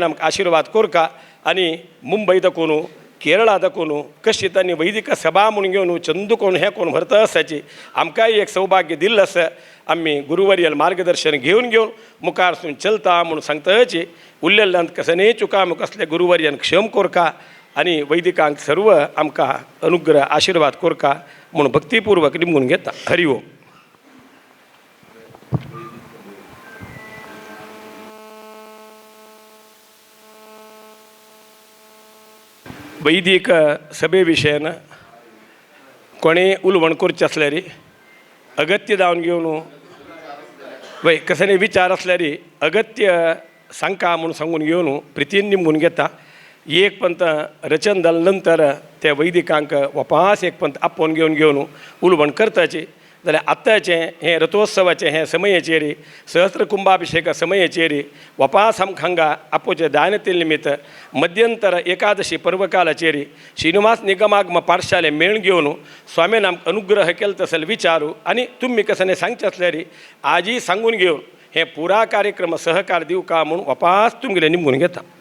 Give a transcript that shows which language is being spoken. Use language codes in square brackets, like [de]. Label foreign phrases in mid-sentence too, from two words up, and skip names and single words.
[kok] आमकां आशिर्वाद कोरका आनी मुंबय दाखोवन केरळा दाखोवन कशी तांणी वैदिक सभा म्हणून घेवन चंदू कोण हे कोण व्हरता आसाची आमकांय एक सौभाग्य दिल्लें आसा आमी गुरुवर्यल मार्गदर्शन घेवन मुखार सून चलता म्हणून सांगताची उरलेल्यांत कसले चुकाम कसले गुरुवर्यान क्षम कोरका आनी वैदिकांक सर्व आमकां अनुग्रह आशिर्वाद कोरका म्हणून भक्तीपूर्वक निमून घेता हरि ओम वैदिक सभे विशयान कोणें उलवण करचें आसल्यार अगत्य दावन घेवन वय कसले विचार आसल्यार अगत्य सांगता म्हणून सांगून घेवन प्रितीन निमून घेता एक पंत रचन जाले नंतर त्या वैदिकांक वापास एक पंत आपोवन घेवन उलवण करताची जाल्यार आत्ताचें हें रथोत्सवाचें हें समयाचेर सहस्त्र कुंभाभिशेक समयाचेर वापास आमकां हांगा आपोवचें दायनते निमित्त मध्यंतर एकादशी पर्वकालाचेर श्रीनिवास निगमागम पाठशाले मेळ घेवन स्वामीन आमकां अनुग्रह केलो तसले विचारू आनी तुमी कसले सांगचे आसल्यार आजी सांगून घेवन हे पुरा कार्यक्रम सहकार दिवं का म्हणून वापास तुमगेले निमून घेता